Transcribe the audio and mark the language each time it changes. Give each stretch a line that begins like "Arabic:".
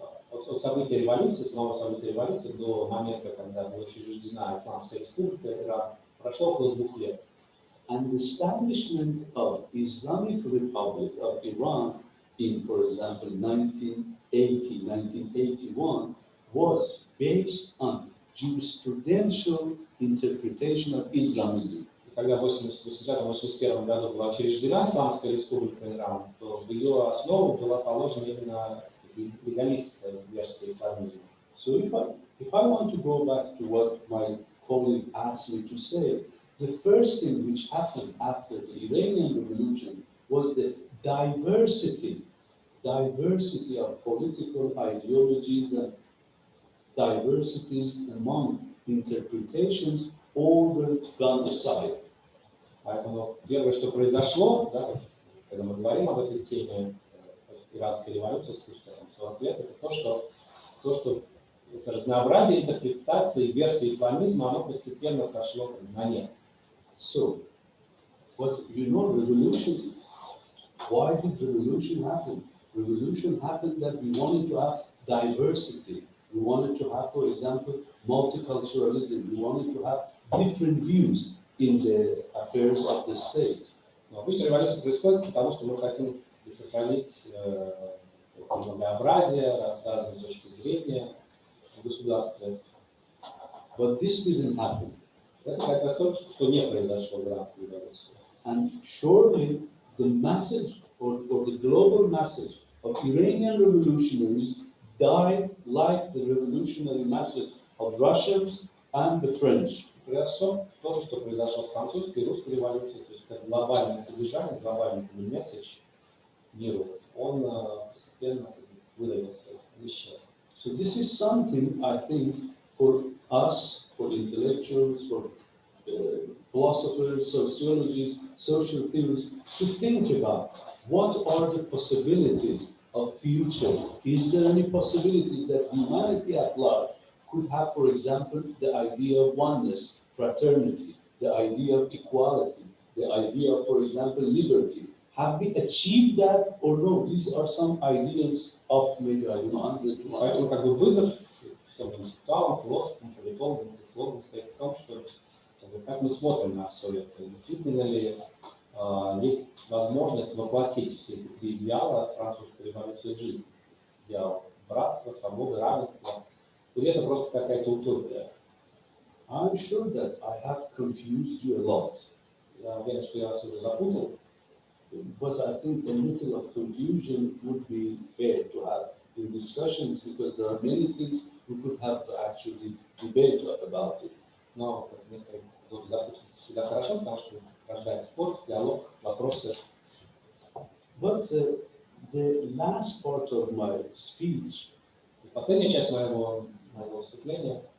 Russian: От события революции, самого события революции до момента, когда была учреждена Исламская республика Иран, прошло около 2 лет.
English: And the establishment of Islamic Republic of Iran in, for example, 1980, 1981, was based on jurisprudential interpretation of Islamism.
Russian: И когда в 1980-81 году была учреждена Исламская республика Иран, то в ее основу была положена именно легалистская версия исламизма.
English: So if I want to go back to what my colleague asked me to say, the first thing which happened after the Iranian Revolution was the diversity of political ideologies and diversities among interpretations all were gone aside.
Russian: Поэтому первое, что произошло, да, когда мы говорим об этой теме иранской революции спустя 40 лет, это то, что это разнообразие интерпретаций и версий исламизма, оно постепенно сошло на нет.
English: So, what revolution, why did revolution happen? Revolution happened that we wanted to have diversity. We wanted to have, for example, multiculturalism. We wanted to have different views in the affairs of the state.
Russian: Но обычно революция происходит потому, что мы хотим сохранить многообразие, разные точки зрения в государстве.
English: But this didn't happen.
Russian: Это как раз то, что не произошло в иранской революции.
English: And surely the message or the global message of Iranian revolutionaries died like the revolutionary message of Russians and the French.
Russian: Произошло то же, что произошло в французской и русской революции, то есть это глобальное содержание, глобальный месседж миру, он постепенно выдавился, исчез.
English: So this is something, I think, for us, for intellectuals, for philosophers, sociologists, social theorists, to think about what are the possibilities of future. Is there any possibilities that humanity at large could have, for example, the idea of oneness, fraternity, the idea of equality, the idea of, for example, liberty? Have we achieved that or no? These are some ideas of maybe, I don't know, 100 to 100.
Russian: Поэтому как бы вызов всем интеллектуалам, философам, политологам, социологам стоит в том, что как мы смотрим на все это, действительно ли есть возможность воплотить все эти три идеала французской революции в жизнь. Идеал братства, свободы, равенства. Или это просто какая-то утопия?
English: I'm sure that I have confused you a lot.
Russian: Я уверен, что я вас уже запутал.
English: But I think a little of confusion would be fair to have in discussions because there are many things we could have to actually debate about it.
Russian: Но некоторые запутаться всегда хорошо, потому что рождает спор, диалог, вопросы.
English: But the last part of my speech
Russian: И последняя часть моего выступления